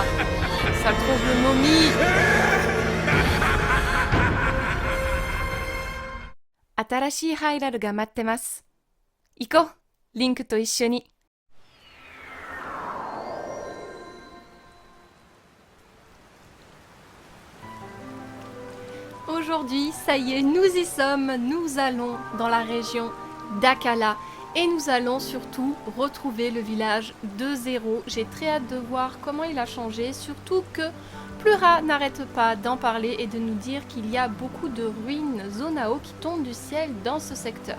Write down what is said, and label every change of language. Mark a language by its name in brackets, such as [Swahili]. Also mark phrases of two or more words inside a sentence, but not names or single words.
[French] Sale tronche de momie! [Japanese] 新しいハイラルが待ってます。行こう、リンクと一緒に。 [French] Aujourd'hui, ça y est, nous y sommes. Nous allons dans la région d'Akala et nous allons surtout retrouver le village de Zéro. J'ai très hâte de voir comment il a changé, surtout que Plura n'arrête pas d'en parler et de nous dire qu'il y a beaucoup de ruines Zonao qui tombent du ciel dans ce secteur.